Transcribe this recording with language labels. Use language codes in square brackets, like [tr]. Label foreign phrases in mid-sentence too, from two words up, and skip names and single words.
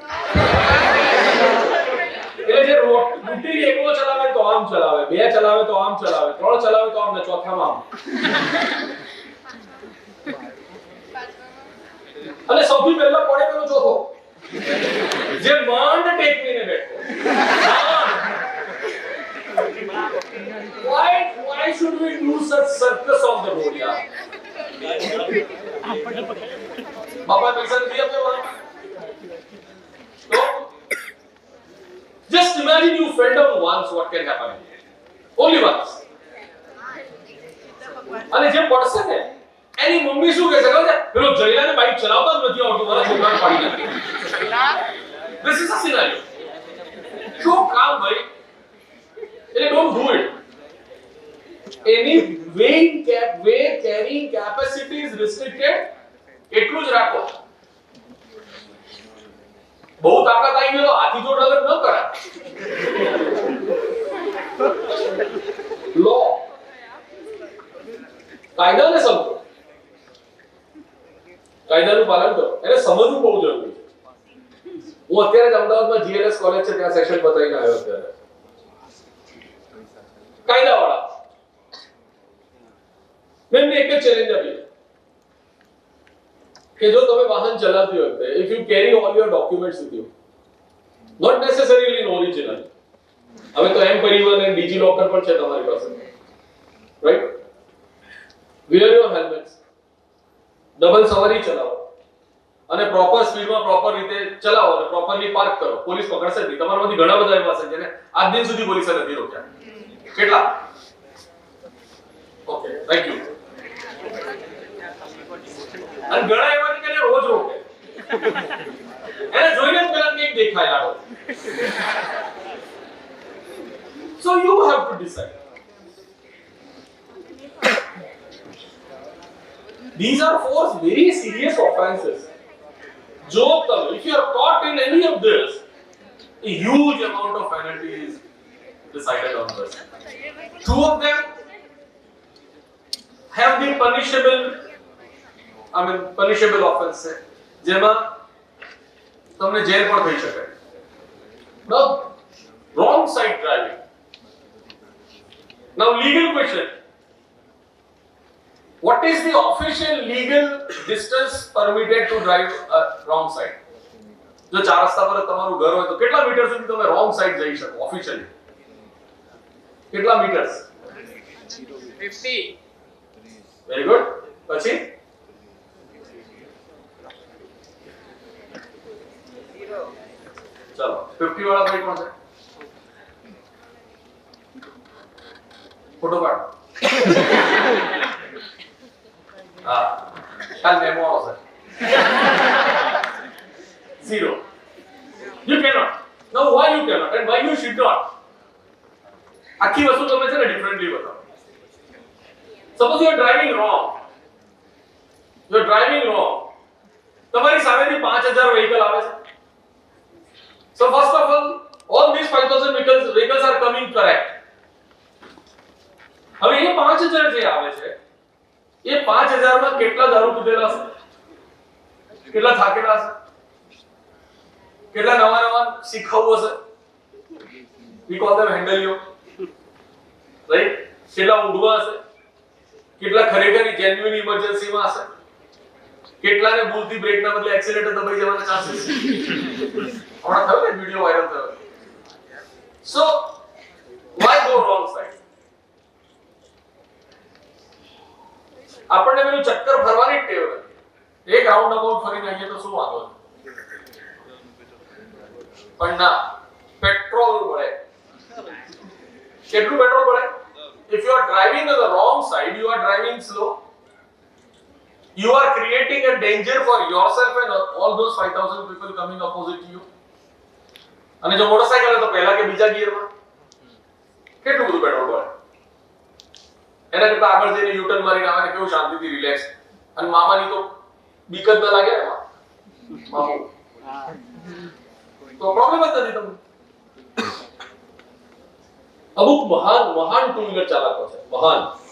[gu] એટલે જે રૂટીન એકલો ચલાવે તો આમ ચલાવે, બે ચલાવે તો આમ ચલાવે, ત્રણ ચલાવે તો આમ, ને ચોથામાં આમ. અને સૌથી પહેલા પડે પેલો ચોથો જે માંડ ટેકવીને બેઠો. [en] Why should we do such circus on the road, yaar? [gu] બાપા પૈસા નથી આપ્યા. [en] તો just imagine you fell down once, what can happen? Only once. [gu] અને જે પડશે ને એની મમ્મી શું કહે છે ખબર છે? પેલો જયલાને બાઈક ચલાવતા જ નથી આવડતું, મારા છોકરાને પાડી નાખી. [en] This is a scenario. [gu] શું કામ ભાઈ? [en] એટલે don't do it. Any weight carrying capacity is restricted. [gu] એટલું જ રાખો. બહુ તાકાત આવી ગયો તો હાથી જોડ લગન ન કરાય. લો કાયદાને સમજો, કાયદાનું પાલન કરો. એને સમજવું બહુ જરૂરી છે. હું અત્યારે જ અમદાવાદમાં જીએલએસ કોલેજ છે ત્યાં સેશન બતાવીને આવ્યો. અત્યારે કાયદાવાળા મેં એક જ ચેલેન્જ આપી કે જો તમે વાહન ચલાવતી વખતે [en] if you carry all your documents with you, not necessarily in original, [gu] હવે તો એમ પરિવહન અને ડીજી લોકર પણ છે તમારી પાસે, રાઈટ? [en] wear your helmets, [gu] ડબલ સવારી ચલાવો અને પ્રોપર સ્પીડમાં પ્રોપર રીતે ચલાવો અને પ્રોપરલી પાર્ક કરો. પોલીસ પકડશે જ નહીં. તમારામાંથી ઘણા બધા એવા છે જેને આજ દિન સુધી પોલીસે નથી રોક્યા. કેટલા? [en] okay, thank you. [gu] અને ઘણા એવા છે કે રોજ રોકે. એને જોઈને જ પેલા કંઈક દેખાય લાગો. [en] So you have to decide. These are four very serious offenses. [gu] જો તમ, [en] if you are caught in any of this, a huge amount of penalty is decided on this. Two of them have been punishable offense, [gu] જેમાં તમને જેલ પણ થઈ શકે. [en] Now, wrong side driving. Now, legal question. What is the official legal distance permitted to drive a wrong side? [gu] જો 4 રસ્તા પર જ તમારું ઘર હોય તો કેટલા મીટર સુધી તમે [en] wrong side [gu] જઈ શકો ઓફિશિયલી? કેટલા મીટર્સ? 50. [en] very good. [gu] પછી ચલો 50 વાળા ભાઈ કોણ છે? ફોટો પાડ. હા કાલ મેમો આવશે. 0. [en] You cannot. Now why you cannot and why you should not? [gu] આખી વસ્તુ તમે છે ને ડિફરન્ટલી બતાવો. [en] Suppose you are driving wrong. You are driving wrong. [gu] તમારી સામેથી 5000 vehicle આવે છે. [en] So first of all these 5000 vehicles are coming correct. [gu] હવે એ 5000 જે આવે છે એ 5000 માં કેટલા દારૂ પીધેલા હશે? કેટલા થાકેલા હશે? કેટલા નવા શીખવું હશે? [en] we call them handle રાઈટ? [gu] કેટલા ઊંઘવા હશે? કેટલા ખરેખર જેન્યુઇન ઇમરજન્સીમાં હશે? કેટલાને ભૂલથી બ્રેકના બદલે એક્સિલેટર દબાઈ જવાના ચાન્સીસ છે? હમણાં થયો ને વિડિયો વાયરલ થયો. [en] so why go wrong side? [gu] આપણને પેલું ચક્કર ફરવાની જ ટેવ નથી. એક [en] round about [gu] ફરીને આવીએ તો શું વાંધો છે? પણ ના, પેટ્રોલ બળે. કેટલું પેટ્રોલ બળે? [en] If you are driving on the wrong side, you are driving slow. You are creating a danger for yourself and all those 5000 people coming opposite to you. [gu] અને જો મોટરસાઇકલ તો પહેલા કે બીજા ગિયરમાં કેટલું બધું પેટ્રોલ બળે. એના કરતા આગળ જઈને યુ ટર્ન મારીને આવે કેવું શાંતિથી રિલેક્સ. અને મામાની તો બીક જ ન લાગે ને મામુ. તો પ્રોબ્લેમ જ નથી તમને. અમુક મહાન ટુ વ્હીલર ચાલકો છે, મહાન.